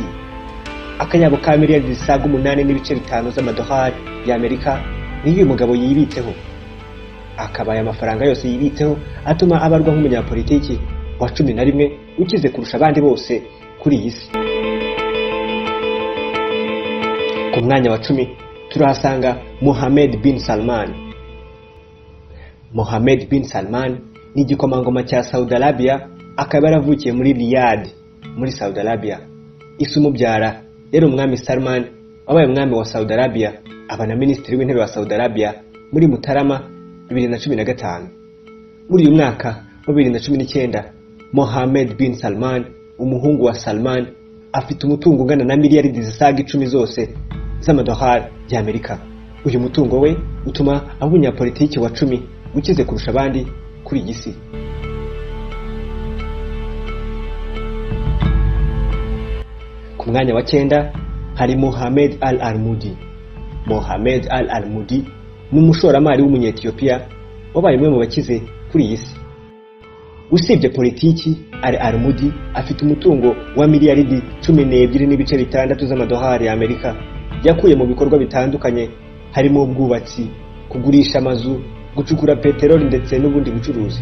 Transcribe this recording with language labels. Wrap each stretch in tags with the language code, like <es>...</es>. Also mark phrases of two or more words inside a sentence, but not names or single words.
<rw>Akayabo ka miliyari zisaga 8.5 z'amadolari y'Amerika niyo uyu mugabo yibitseho. Akabaye amafaranga yose yibitseho atuma abarwa nk'umunyapolitiki wa 11 ukize kurusha abandi bose kuri iyi si. Ku mwanya wa 10 turahasanga Mohammed bin Salman. Mohammed bin Salman ni igikomangoma cya Saudi Arabia, akaba yaravukiye muri Riyadh muri Saudi Arabia. Ise umubyara yari umwami Salman wabaye umwami wa Saudi Arabia, aba na minisitiri w'intebe wa Saudi Arabia muri Mutarama 2015. Muri uyu mwaka wa 2019, Mohammed bin Salman, umuhungu wa Salman, afite umutungo ungana na miliyari zisaga 10 zose z'amadolari y'Amerika. Uyu mutungo we utuma abanyapolitiki wa 10 ukize kurusha abandi kuri iyi si. Ku mwanya wa 9 hari Mohammed al-Almudi. Mohammed al-Almudi ni umushoramari w'umunyetiyopiya wabaye umwe mu bakize kuri iyi si. Usibye politiki, al-Almudi afite umutungo wa miliyari 12.6 z'amadolari y'Amerika yakuye mu bikorwa bitandukanye harimo ubwubatsi, kugurisha amazu, gucukura peteroli ndetse n'ubundi bucuruzi.</rw>